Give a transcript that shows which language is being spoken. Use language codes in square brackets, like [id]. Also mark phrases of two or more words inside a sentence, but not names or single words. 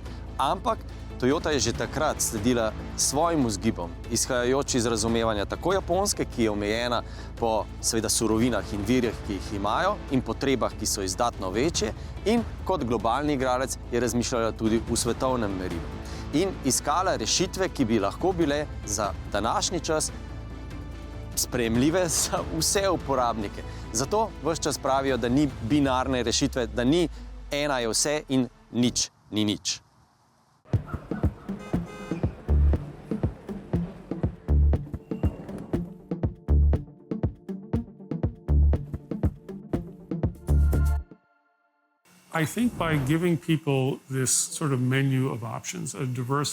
[sl] Ampak Toyota je že takrat sledila svojim vzgibom, izhajajoč iz razumevanja tako Japonske, ki je omejena po seveda surovinah in virih, ki jih imajo, in potrebah, ki so izdatno večje, in kot globalni igralec je razmišljala tudi v svetovnem merilu. In iskala rešitve, ki bi lahko bile za današnji čas sprejemljive za vse uporabnike. Zato ves čas pravijo, da ni binarne rešitve, da ni ena je vse in nič ni nič. [en] I think by giving people this sort of menu of options, a diverse